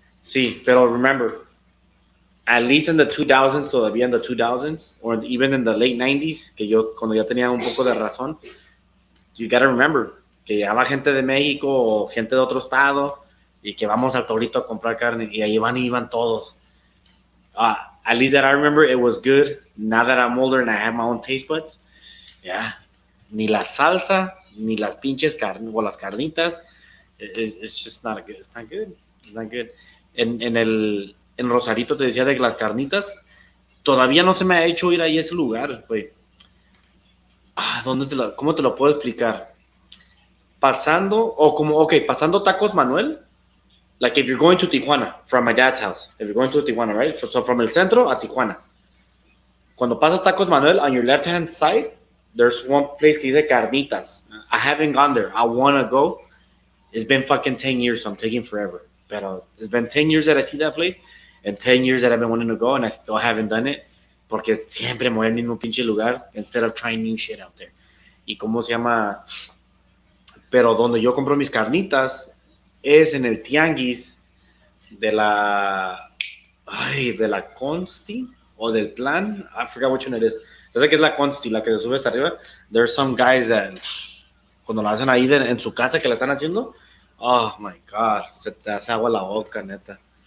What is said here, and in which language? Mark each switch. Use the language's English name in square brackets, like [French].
[Spanish] Sí, pero [English] remember, at least in the 2000s, [Spanish] todavía en [English] the 2000s, or even in the late 90s, [Spanish] que yo cuando ya tenía un poco de razón, [English] you gotta remember [Spanish] que llegaba gente de México o gente de otro estado y que vamos al Torito a comprar carne y ahí iban todos. [English] At least that I remember, it was good. Now that I'm older and I have my own taste buds, yeah, [Spanish] ni la salsa, ni las pinches carnes o las carnitas, [English] it's just not good. It's not good. It's not good. [Spanish] En Rosarito te decía de las carnitas, todavía no se me ha hecho ir ahí a ese lugar, güey. ¿Cómo te lo puedo explicar? [English] Pasando Tacos Manuel, like if you're going to Tijuana from my dad's house, if you're going to Tijuana, right? So from el centro a Tijuana. [Spanish] Cuando pasas Tacos Manuel, [English] on your left-hand side, there's one place [Spanish] que dice Carnitas. [English] I haven't gone there. I want to go. It's been fucking 10 years, so I'm taking forever. Pero it's been 10 years that I see that place, in 10 years that I've been wanting to go and I still haven't done it [Spanish] porque siempre me voy al mismo pinche lugar [English] instead of trying new shit out there. [Spanish] ¿Y cómo se llama? Pero donde yo compro mis carnitas es en el tianguis de la Consti o del Plan. [English] I forgot which one it is. [Spanish] Yo sé que es la Consti, la que se sube hasta arriba. [English] There's some guys that [Spanish] cuando la hacen ahí en su casa que la están haciendo, [English] oh my God, [Spanish] se te hace agua la boca, neta.